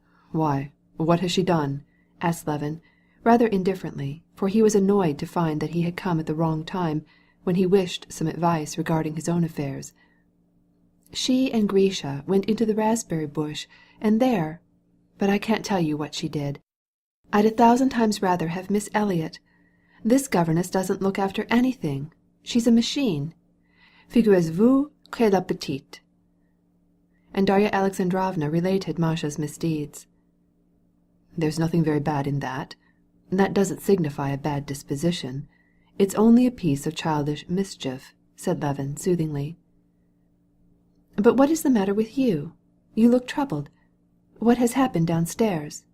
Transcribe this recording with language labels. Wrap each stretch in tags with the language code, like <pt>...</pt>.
<en>"Why, what has she done?" asked Levin, rather indifferently, for he was annoyed to find that he had come at the wrong time, when he wished some advice regarding his own affairs. "She and Grisha went into the raspberry bush, and there... But I can't tell you what she did. I'd 1,000 times rather have Miss Elliot. This governess doesn't look after anything. She's a machine.</en> <fr>Figurez-vous que la petite."</fr> <en>And Darya Alexandrovna related Masha's misdeeds. "There's nothing very bad in that. That doesn't signify a bad disposition. It's only a piece of childish mischief," said Levin soothingly. "But what is the matter with you? You look troubled. What has happened downstairs?"</en>